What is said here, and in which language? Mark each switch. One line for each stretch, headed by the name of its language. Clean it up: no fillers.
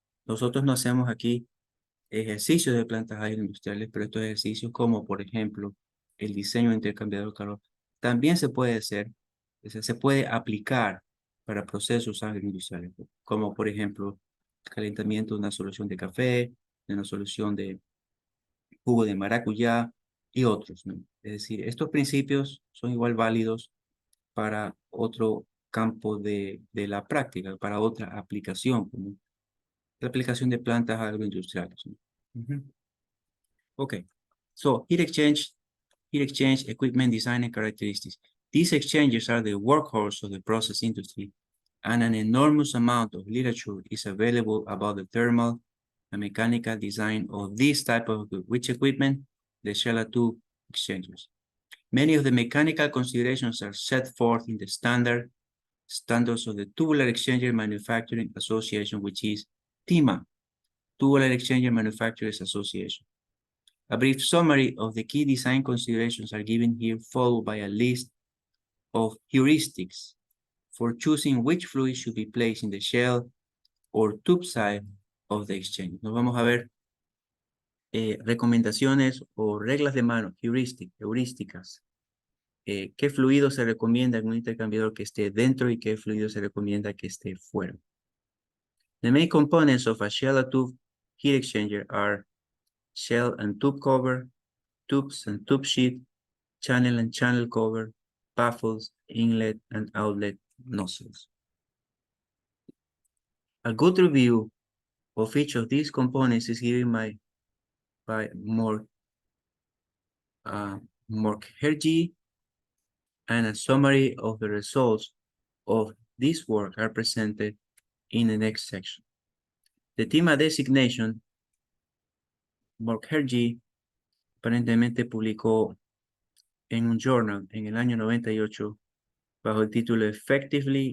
Spanish: Nosotros no hacemos aquí ejercicios de plantas agroindustriales, pero estos ejercicios como, por ejemplo, el diseño de intercambiador de calor, también se puede hacer, se puede aplicar para procesos agroindustriales, como por ejemplo, calentamiento de una solución de café, de una solución de jugo de maracuyá y otros, ¿no? Es decir, estos principios son igual válidos para otro campo de la práctica, para otra aplicación, como la aplicación de plantas agroindustriales, ¿no? Ujú.
English: Okay, so heat exchange equipment design and characteristics. These exchanges are the workhorse of the process industry, and an enormous amount of literature is available about the thermal and mechanical design of this type of which equipment, the shell tube exchangers. Many of the mechanical considerations are set forth in the standards of the Tubular Exchanger Manufacturing Association, which is TIMA, Tubular Exchanger Manufacturers Association. A brief summary of the key design considerations are given here, followed by a list of heuristics for choosing which fluid should be placed in the shell or tube side of the exchange.
Spanish: Nos vamos a ver recomendaciones o reglas de mano, heurísticas. ¿Qué fluido se recomienda en un intercambiador que esté dentro y qué fluido se recomienda que esté fuera?
English: The main components of a shell and tube heat exchanger are shell and tube cover, tubes and tube sheet, channel and channel cover, baffles, inlet and outlet nozzles. A good review of each of these components is given by Mukherjee, and a summary of the results of this work are presented in the next section. The TIMA designation,
Spanish: Mukherjee aparentemente publicó en un journal en el año 98 bajo el título Effective